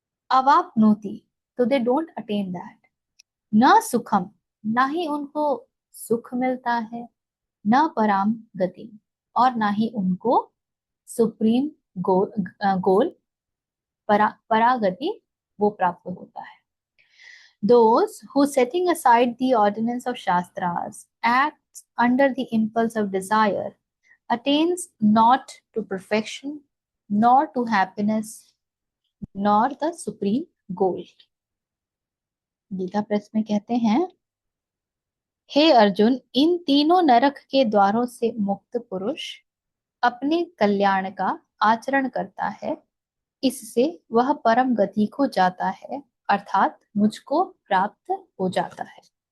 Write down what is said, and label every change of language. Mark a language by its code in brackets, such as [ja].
[hi] अवाप्नोति, तो [en] they don't attain that, [hi] न सुखम, ना ही उनको सुख मिलता है, न पराम गति, और ना ही उनको सुप्रीम गोल परागति वो प्राप्त होता है। [en] Those who setting aside the ordinance of Shastras acts under the impulse of desire attains not to perfection, nor to happiness, nor the supreme goal. [hi] Gita press में कहते हैं, हे अर्जुन, इन तीनों नरक के द्वारों से मुक्त पुरुष अपने कल्याण का आचरण करता है, इससे वह परम गति को जाता है, अर्थात मुझको प्राप्त हो जाता है।